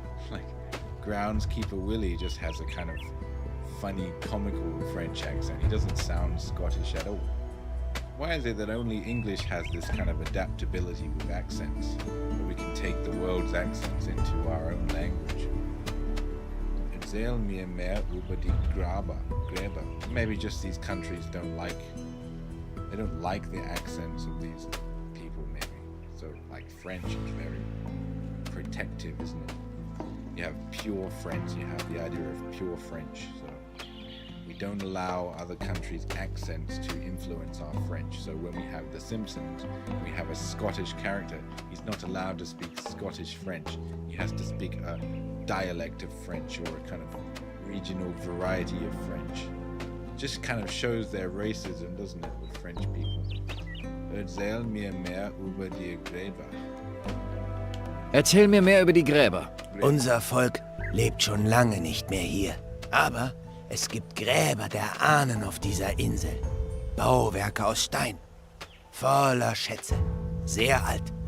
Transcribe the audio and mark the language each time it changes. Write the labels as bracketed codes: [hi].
[en] Like, Groundskeeper Willie just has a kind of funny, comical French accent. He doesn't sound Scottish at all. Why is it that only English has this kind of adaptability with accents? That we can take the world's accents into our own language? [de] Erzähl mir mehr über die Gräber. [en] Maybe just these countries don't like the accents of these people, maybe. So, like, French is very protective, isn't it? You have pure French, you have the idea of pure French. So we don't allow other countries' accents to influence our French. So when we have The Simpsons, we have a Scottish character. He's not allowed to speak Scottish French. He has to speak a dialect of French or a kind of regional variety of French. Just kind of shows their racism, doesn't it, with French people? [de] Erzähl mir mehr über die Gräber. Erzähl mir mehr über die Gräber. Unser Volk lebt schon lange nicht mehr hier. Aber es gibt Gräber der Ahnen auf dieser Insel. Bauwerke aus Stein. Voller Schätze. Sehr alt.